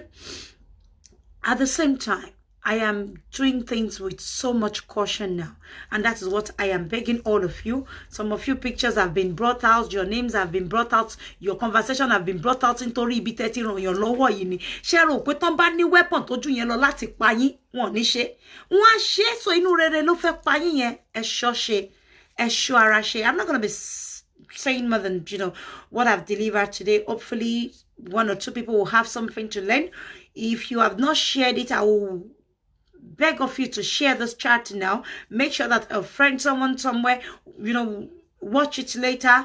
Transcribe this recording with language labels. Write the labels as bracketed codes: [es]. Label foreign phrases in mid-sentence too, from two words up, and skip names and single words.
[en] At the same time, I am doing things with so much caution now. And that is what I am begging all of you. Some of you pictures have been brought out. Your names have been brought out. Your conversation have been brought out into repeating on your lower yini. [yo] Share o kwe ton ba ni weapon to ju yen lo lati pa yin. Won ni se. Won se so inu rere lo fe pa yin yen. E sho se. E sho ara se. [en] I'm not going to be saying more than, what I've delivered today. Hopefully, one or two people will have something to learn. If you have not shared it, I will beg of you to share this chat now. Make sure that a friend, someone somewhere, watch it later.